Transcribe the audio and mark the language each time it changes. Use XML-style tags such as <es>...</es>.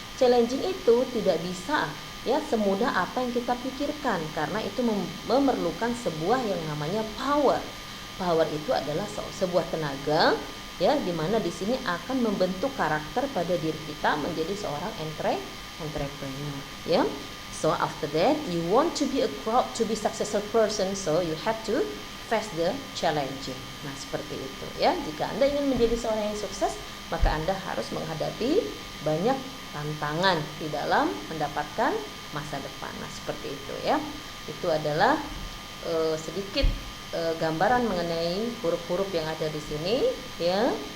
<id>Challenging itu tidak bisa, ya, semudah apa yang kita pikirkan, karena itu memerlukan sebuah yang namanya power. Power itu adalah sebuah tenaga, ya, di mana di sini akan membentuk karakter pada diri kita menjadi seorang entrepreneur, ya.</id> <en>So after that you want to be successful person, so you have to face the challenging.</en> <id>Nah, seperti itu, ya. Jika Anda ingin menjadi seorang yang sukses, maka Anda harus menghadapi banyak tantangan di dalam mendapatkan masa depan. Nah, seperti itu, ya. Itu adalah sedikit gambaran mengenai huruf-huruf yang ada di sini, ya.</id>